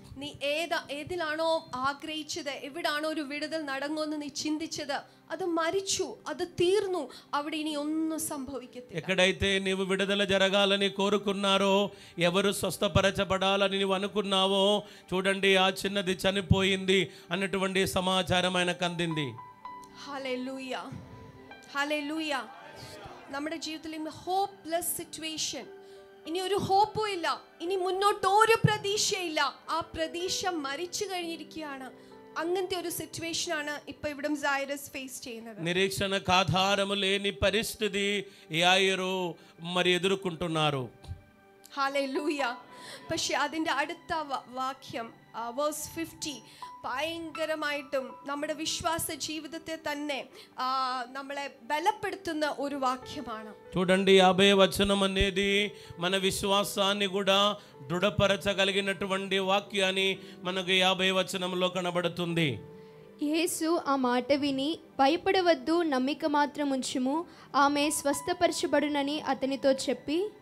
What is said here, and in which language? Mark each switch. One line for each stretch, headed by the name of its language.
Malayalam: നീ ഏതിലാണോ ആഗ്രഹിച്ചത്, എവിടാണോ ഒരു വിടുതൽ നടങ്ങുമെന്ന് നീ ചിന്തിച്ചത്, അത് മരിച്ചു, അത് തീർന്നു, അവിടെ ഇനി ഒന്നും സംഭവിക്കത്തില്ല.
Telugu: ఎక్కడైతే నీవు విడుదల జరగాలని కోరుకున్నారో, ఎవరు స్వస్థపరచబడాలని నీవు అనుకున్నావో, చూడండి ఆ చిన్నది చనిపోయింది అన్నటువంటి సమాచారం ఆయనకు అందింది.
Malayalam: Hallelujah, hallelujah. നമ്മുടെ ജീവിതത്തിൽ ഹോപ്പ്ലെസ് സിറ്റുവേഷൻ, ഇനി ഒരു ഹോപ്പും ഇല്ല, ഇനി മുന്നോട്ട് ഒരു പ്രതീക്ഷയില്ല, ആ പ്രതീക്ഷ മരിച്ചു കഴിഞ്ഞിരിക്കുകയാണ്. അങ്ങനത്തെ ഒരു സിറ്റുവേഷൻ ആണ് ഇപ്പൊ ഇവിടെ ജൈറസ് ഫേസ് ചെയ്യുന്നത്.
Telugu: నిరీక్షణకు ఆధారము లేని పరిస్థితి యాయిరు మరి ఎదుర్కొంటున్నారు.
Malayalam: ഹല്ലേലൂയ. പക്ഷെ അതിന്റെ അടുത്ത വാക്യം വേഴ്സ് 50 ഭയങ്കരമായിട്ടും നമ്മുടെ വിശ്വാസ ജീവിതത്തെ തന്നെ നമ്മളെ ബലപ്പെടുത്തുന്ന ഒരു వాక్యമാണ്.
Telugu: చూడండి 50వ వచనం అనేది మన విశ్వాసాన్ని కూడా దృఢపరచగలిగినటువంటి వాక్యాన్ని మనకు 50వ వచనంలో కనబడుతుంది. యేసు ఆ మాట విని, భయపడవద్దు, నమ్మిక మాత్రం ఉంచుము, ఆమె స్వస్థపరచబడునని అతనితో చెప్పి,